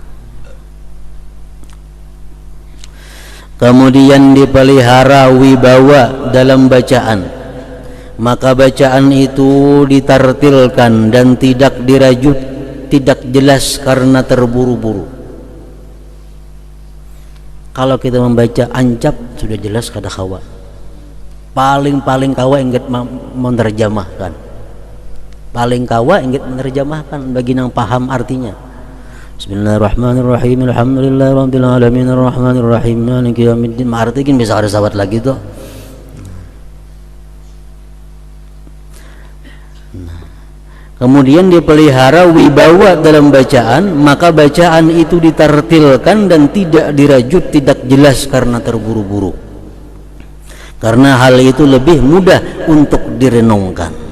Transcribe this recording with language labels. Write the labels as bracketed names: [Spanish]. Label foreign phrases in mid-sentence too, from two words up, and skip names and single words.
[Indonesian] Kemudian dipelihara wibawa dalam bacaan, maka bacaan itu ditartilkan dan tidak dirajut, tidak jelas karena terburu-buru. [Banjar] Kalau kita membaca ancap sudah jelas kada kawa, paling kawa ingat menerjemahkan, paling kawa ingat menerjemahkan bagi yang paham artinya. [Arabic] بسم الله الرحمن الرحيم، الحمد لله رب العالمين، الرحمن الرحيم، مالك يوم الدين. [Indonesian] Artinya bisa ada sahabat lagi tuh. Kemudian dipelihara wibawa dalam bacaan, maka bacaan itu ditartilkan dan tidak dirajut, tidak jelas karena terburu-buru, karena hal itu lebih mudah untuk direnungkan.